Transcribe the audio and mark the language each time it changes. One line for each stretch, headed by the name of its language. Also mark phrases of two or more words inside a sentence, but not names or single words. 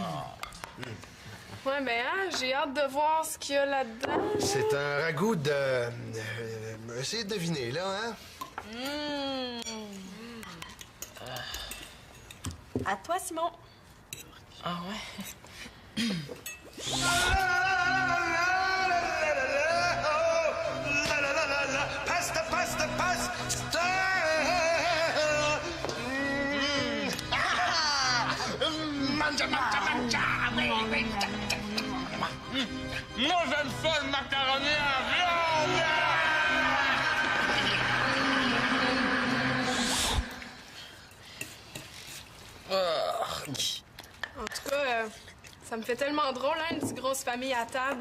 French: Ouais, ben, hein, j'ai hâte de voir ce qu'il y a là-dedans. C'est un ragoût de... essayez de deviner, là, hein? À toi, Simon. Ah ouais?
Italian: Pasta, pasta, pasta! Mangia, mangia, mangia!
French: Oui, oui. Moi, j'aime ça, le macaroni en viande! En tout cas, ça me fait tellement drôle, hein, une petite grosse famille à table.